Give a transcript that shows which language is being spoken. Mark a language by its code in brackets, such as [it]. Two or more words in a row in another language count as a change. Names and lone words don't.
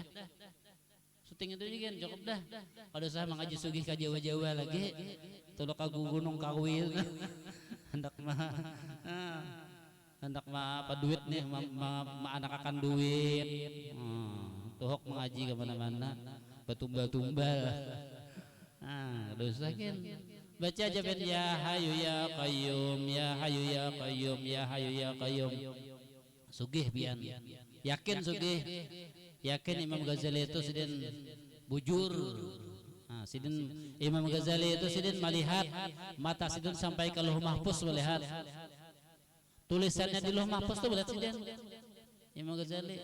[bjn] Syuting itu juga cukup dah. Kalau saya mengaji sugih ka Jawa-Jawa lagi, tulok ka gunung kawil. Hendak apa duit nih, anak akan duit. Tuhok mengaji ke mana-mana, betumbal-tumbal. Nah, dosa kan. Baca aja ben [ar] يا حي يا قيوم, يا حي يا قيوم, يا حي يا قيوم. [bjn] Sugih pian. Yakin sugih. Yakin Imam Ghazali itu sidin bujur. Nah, sidin Imam Ghazali itu sidin melihat mata sidin sampai ke Lauh Mahfuz melihat. Tulisannya di Lauh Mahfuz tuh melihat sidin Imam Ghazali.